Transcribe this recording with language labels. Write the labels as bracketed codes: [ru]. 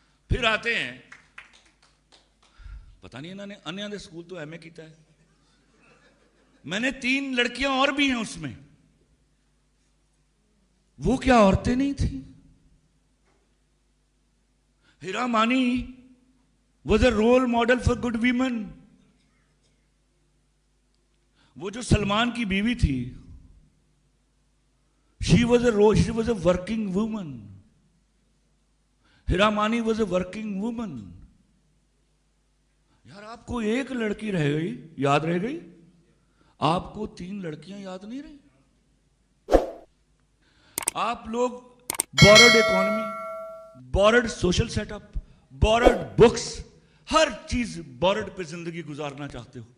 [ur] پھر آتے ہیں, پتہ نہیں انہوں نے [pa] انیہ دے سکول تو ایم اے کیتا [ur] ہے, میں نے 3 لڑکیاں اور بھی ہیں اس میں, وہ کیا عورتیں نہیں تھیں؟ ہیرا مانی [en] was a role model for good women. [ur] وہ جو سلمان کی بیوی تھی, [en] she was a working woman. Hira Mani was a working woman. [ur] یار آپ کو 1 لڑکی رہ گئی, یاد رہ گئی, آپ کو 3 لڑکیاں یاد نہیں رہی. آپ لوگ [en] borrowed economy, borrowed social setup, borrowed books, [ur] ہر چیز borrowed پہ زندگی گزارنا چاہتے ہو.